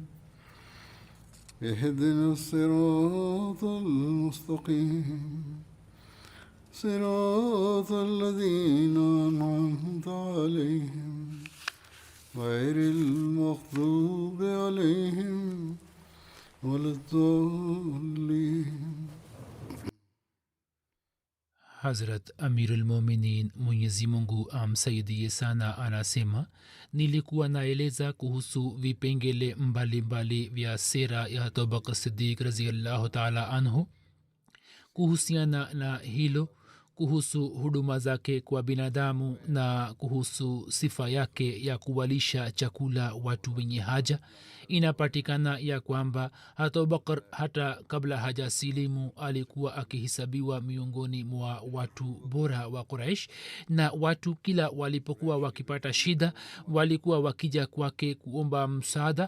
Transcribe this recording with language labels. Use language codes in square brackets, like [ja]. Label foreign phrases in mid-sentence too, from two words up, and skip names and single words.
[ar] اهدنا الصراط المستقيم صراط الذين أنعمت عليهم غير المغضوب عليهم ولا الضالين. [sw] Hazrat Amirul Mominin Mwenyezi Mungu amsaidie sana anasema, nilikuwa naeleza kuhusu vipengele mbalimbali vya sera ya Abubakar Siddiq [ar] رضي الله تعالى عنه. [sw] Kuhusiana na hilo, kuhusu huduma zake kwa binadamu na kuhusu sifa yake ya kuwalisha chakula watu wenye haja, inapatikana ya kwamba hata Abubakar hata kabla haja silimu alikuwa akihisabiwa miongoni mwa watu bora wa Quraish, na watu kila walipokuwa wakipata shida walikuwa wakija kwake kuomba msaada.